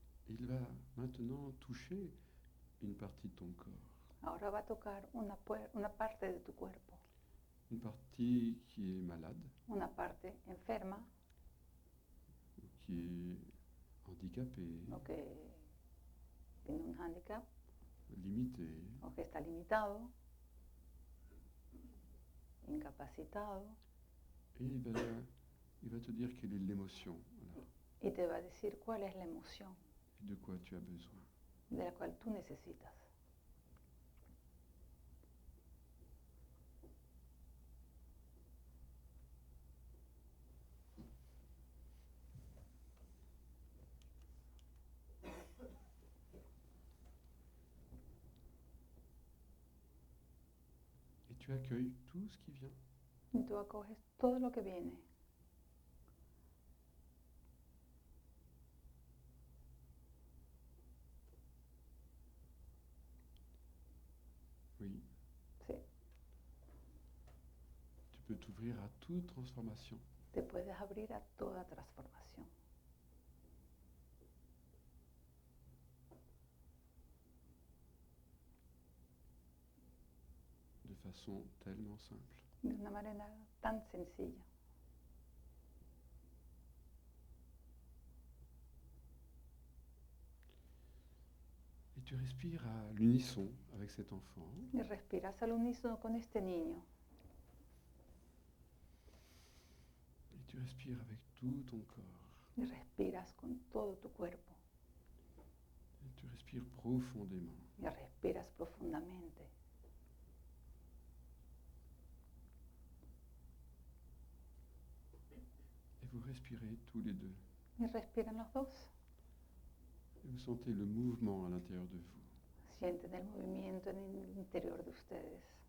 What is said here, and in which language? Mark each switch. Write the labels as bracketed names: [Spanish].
[French] Il va maintenant toucher une partie de ton corps, [Spanish] Ahora va a tocar una parte de tu cuerpo, [French] une partie qui est malade, [Spanish] una parte enferma [French] ou qui est handicapée, [Spanish] o que tiene un hándicap [French] limitée, [Spanish] o que está limitado, incapacitado, [French] et il va te dire quelle est l'émotion, voilà, [Spanish] y te va a decir cuál es la emoción [French] et de quoi tu as besoin. [Spanish] de la cual tú necesitas. [French] Et tu accueilles tout ce qui vient. [Spanish] Y tú acoges todo lo que viene. [French] Oui, [Spanish] Sí, [French] tu peux t'ouvrir à toute transformation. [Spanish] te puedes abrir a toda transformación. [French] De façon tellement simple. [Spanish] De una manera tan sencilla. [French] Et tu respires à l'unisson avec cet enfant. [Spanish] Y respiras al unísono con este niño. [French] Et tu respires avec tout ton corps. [Spanish] Y respiras con todo tu cuerpo. [French] Et tu respires profondément. [Spanish] Y respiras profundamente. [French] Et vous respirez tous les deux. [Spanish] Y respiran los dos. [French] Et vous sentez le mouvement à l'intérieur de vous. [Spanish] Sienten el movimiento en el interior de ustedes.